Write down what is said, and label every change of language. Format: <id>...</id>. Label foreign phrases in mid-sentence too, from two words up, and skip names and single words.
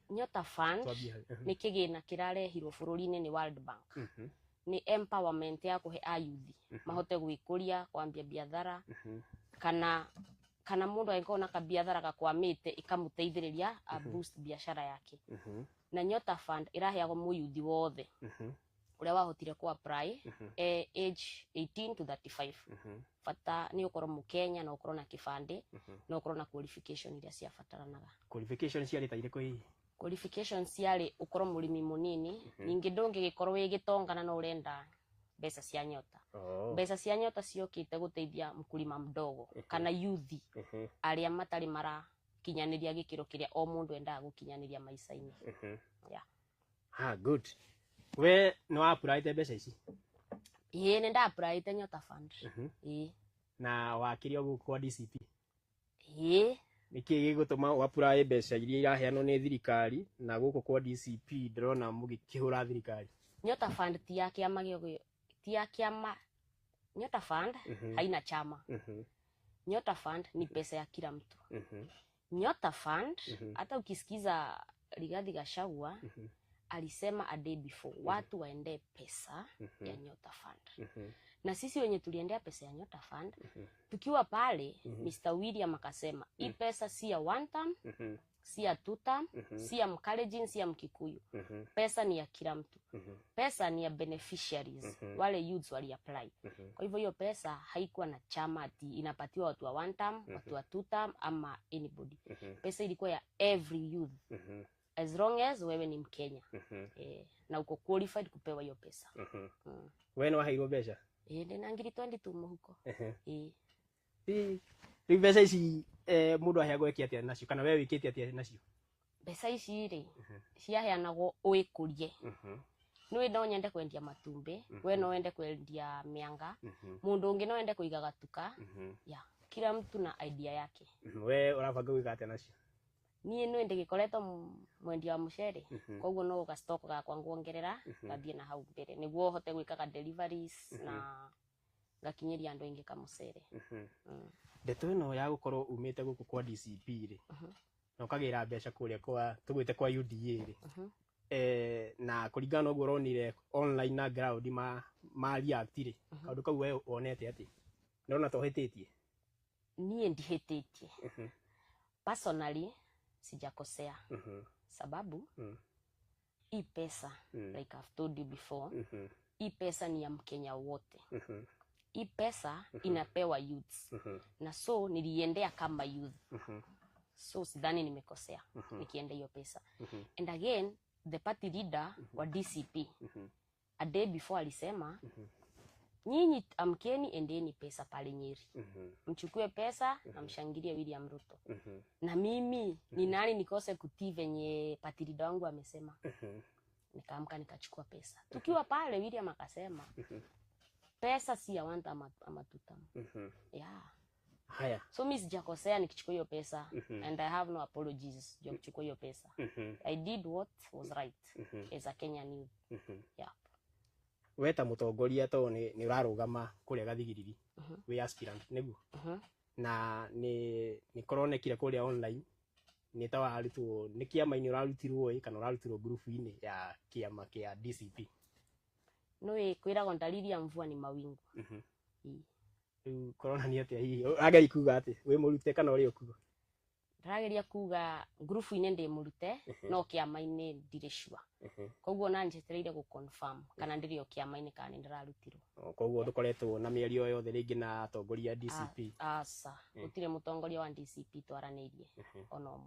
<ki>Nyota Fund ni kigina kirarehirwo bururi-ini ni World Bank ni empowerment ya kuhe ayuthi mahote gwikuria kwambia biathara kana mundu angikona ka biathara gakwamite ikamuteithiriria</ki> <en>a boost</en> <ki>biashara yake na Nyota Fund iraheagwo muyuthi wothe uria wahotire ku apply</ki> <en>age 18 to 35</en> <ki>fata ni ukorwo mukenya na ukorwo na kibande na ukorwo na qualification iria cia fataranaga. Qualification cia rita iriko hii qualification ciari ukorwo murimi munini ningi ndungigikorwo wigitongana na urenda mbeca cia Nyota. Mbeca cia Nyota ciokite guteithia</ki> <sw>mkulima mdogo</sw> <ki>kana yuthi aria matari mara kinyaniria gikiro kiria o mundu endaga gukinyaniria maica-ini. Good. We no apply te mbeca ici? Ni nda apply te Nyota Fund. Na wakirio guku kwa DCP? Niki gigutuma u apply mbeca iria iraheanwo ni thirikari na guku kwa DCP ndirona mugikihura thirikari? Nyota Fund ti ya kiama gyo ti ya kiama.</ki> <sw>Nyota Fund haina chama. Nyota Fund ni pesa ya kila mtu. Nyota Fund hata ukisikiza Rigathi Gachagua alisema</sw> <en>a day before</en> <sw>watu waende pesa ya Nyota Fund. Na sisi wenye tuliendea pesa ya Nyota Fund tukiwa pale Mr. William akasema hii pesa si ya</sw> <en>one time,</en> <sw>si ya</sw> <en>two time,</en> <sw>si ya Mkalenjin, si ya Mkikuyu. Pesa ni ya kila mtu. Pesa ni ya beneficiaries wale youths wali apply. Kwa hivyo hiyo pesa haikuwa na chama ati inapatiwa watu wa</sw> <en>one time,</en> <sw>watu wa</sw> <en>two time</en> <sw>ama anybody. Pesa ilikuwa ya</sw> <en>every youth. As long as</en> <sw>wewe ni Mkenya na uko qualified kupewa hiyo pesa.</sw> <ki>Wewe no hairo mbeca? Ndina ngiri 22 muhuko. Mbeca ici mundu aheagwo eki atia nacio kana wewe wikite atia nacio? Mbeca ici ri ciaheanagwo uikurie. Niwe no nyende kwendia matumbe, we no wende kwendia mianga, mundu ungi no wende kuiga gatuka.</ki> <sw>Kila mtu na idea yake.</sw> <ki>We urabanga gwika atia nacio? Niĩ no ndigikoretwo mwendia wa mucere koguo no ga stock ga kwa nguongerera gathie na hau mbere niguo hote gwikaga deliveries na gakinyeria andu aingi ka mucere. Ndeto ino ya gukorwo umite guku kwa DCP ri na ukagira mbeca kuria kwa tugwite kwa UDA ri na kuringana na uguo ronire online na ground ma react ri kaundu kau we wonete ati ndona tohetitie? Niĩ ndihetitie</ki> <sw>personally sijakosea sababu hii pesa</sw> <en>like I've told you before</en> <sw>hii pesa ni ya Mkenya wote. Hii pesa inapewa youths na so niliendea kama youth so sidhani nimekosea nikienda hiyo pesa.</sw> <en>And again the party leader</en> <sw>wa DCP</sw> <en>a day before</en> <sw>alisema nyinyi amkeni endeni pesa pale Nyeri. Mchukue pesa na mshangilie William Ruto. Na mimi ni nani nikose kutii venye patilido wangu amesema. Nikaamka nikachukua pesa. Tukiwa pale William akasema pesa si ya</sw> <en>one time</en> <sw>ama</sw> <en>two time.</en> <sw>Haya. So mimi sijakosea nikichukua hiyo pesa</sw> <en>and I have no apologies</en> <sw>juu kuchukua hiyo pesa.</sw> <en>I did what was right as a Kenyan youth.</en> <ki>Weta mutongoria to ni urarugama kuria gathigiriri we aspirant niguo na ni koronekire kuria online ni ta warutwo ni kiama ini urarutirwo kana urarutirwo group ini ya kiama kia DCP?</ki> <sw>No kwiragwo dalili ya mvua ni mawingu.</sw> <ki>Corona ni atia hii agai kuga ati we murute kana uri okuga? Ndarageria kuga group ine ndi murute no kiama ine ndire sure. Koguo na njetereire gu confirm kana ndirio kiama ine kana ndirarutirwo. Koguo ndukoretwo na mierio yothe ringi na atongoria DCP? Asa gutire mutongoria wa DCP twaranirie ona omwe.</ki>